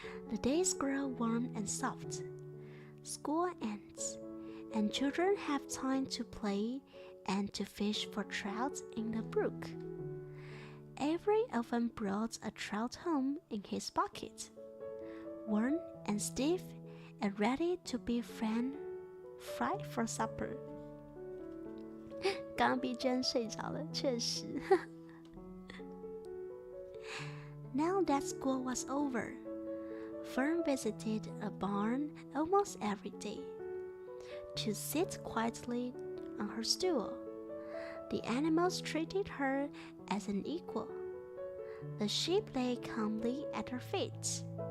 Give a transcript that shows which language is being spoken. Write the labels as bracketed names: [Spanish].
[English] The days grow warm and soft. School ends, and children have time to play and to fish for trout in the brook. Avery often brought a trout home in his pocket, warm and stiff and ready to be fried for supper. [Chinese] 刚刚 B 居然睡着了，确实。 [English] Now that school was over, Fern visited a barn almost every day to sit quietly on her stool. The animals treated her as an equal. The sheep lay calmly at her feet.